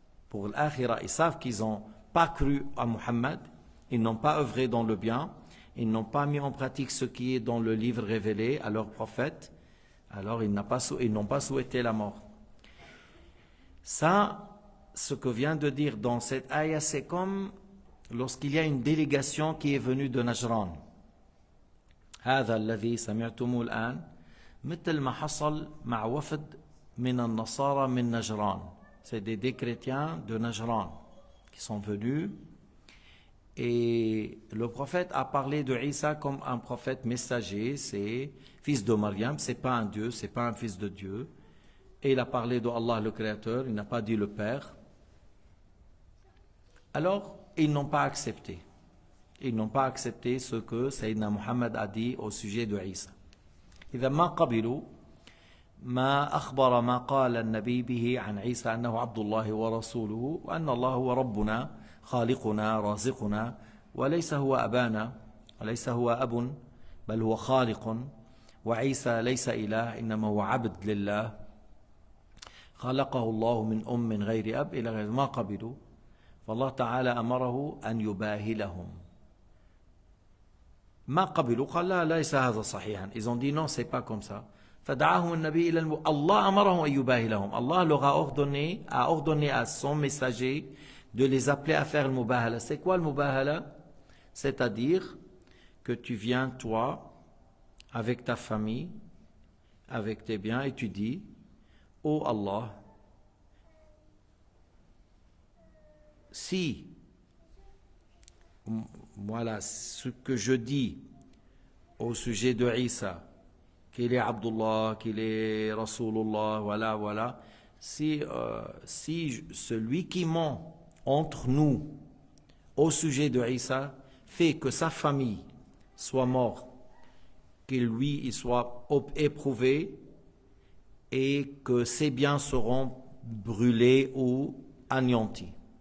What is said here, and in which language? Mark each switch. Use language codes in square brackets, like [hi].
[fr] Pour l'akhira, ils savent qu'ils n'ont pas cru à Muhammad, ils n'ont pas œuvré dans le bien, ils n'ont pas mis en pratique ce qui est dans le livre révélé à leur prophète, alors ils n'ont pas souhaité la mort. Ça, ce que vient de dire dans cette ayah, c'est comme lorsqu'il y a une délégation qui est venue de Najran. [ar] هذا الذي سمعتموه الآن مثل ما حصل مع وفد من النصارى من نجران. [fr] C'est des chrétiens de Najran qui sont venus Et le prophète a parlé de Isa comme un prophète messager, c'est fils de Mariam, c'est pas un Dieu, c'est pas un fils de Dieu. Et il a parlé de Allah le Créateur, il n'a pas dit le Père. Alors, ils n'ont pas accepté. Ils n'ont pas accepté ce que Sayyidina Muhammad a dit au sujet de Isa. [ar] إذا ما قبلوا ما أخبر ما قال النبي به عن عيسى أنه عبد الله ورسوله وأن الله هو ربنا خالقنا رازقنا وليس هو أبانا وليس هو أب بل هو خالق وعيسى ليس إله إنما هو عبد لله خلقه الله من غير أب إلى غير ما قبلوا فالله تعالى أمره أن يباهلهم ما قبلوا قال لا ليس هذا صحيحا [fr] ils ont dit non c'est pas comme ça [ar] فدعاهم النبي إلى الله أمرهم أن يباهلهم [fr] Allah leur a ordonné à son messager de les appeler à faire le mubahala. C'est quoi le mubahala? C'est-à-dire que tu viens toi avec ta famille avec tes biens et tu dis ô Allah, si voilà ce que je dis au sujet de Isa, qu'il est Abdullah, qu'il est Rasulullah, voilà, si celui qui ment entre nous au sujet de Isa fait que sa famille soit morte, que lui il soit éprouvé et que ses biens seront brûlés ou anéantis.